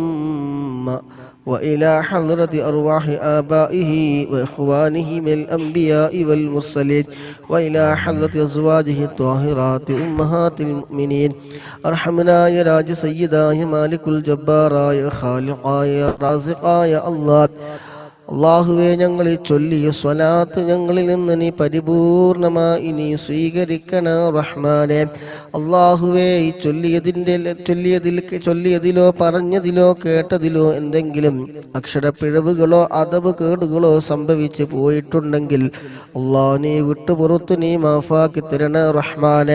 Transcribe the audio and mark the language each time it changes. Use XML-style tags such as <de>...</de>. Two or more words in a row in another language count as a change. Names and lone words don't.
<ar>اللهم وإلى حضرة أرواح آبائه وإخوانه من الأنبياء والمرسلين وإلى حضرة أزواجه الطاهرات أمهات المؤمنين أرحمنا يا راج سيدا يا مالك الجبار يا خالق يا رازق يا الله</ar> <ml>അള്ളാഹുവേ, ഞങ്ങളിൽ ചൊല്ലിയ സ്വലാത്ത് ഞങ്ങളിൽ നിന്ന് നീ പരിപൂർണമായി നീ സ്വീകരിക്കണ റഹ്മാനെ. അള്ളാഹുവേ, ഈ ചൊല്ലിയതിലോ പറഞ്ഞതിലോ കേട്ടതിലോ എന്തെങ്കിലും അക്ഷരപ്പിഴവുകളോ അദബ് കേടുകളോ സംഭവിച്ചു പോയിട്ടുണ്ടെങ്കിൽ അള്ളാഹ് നീ വിട്ടുപുറത്തു നീ മാഫാക്കി തരണ റഹ്മാനെ.</ml>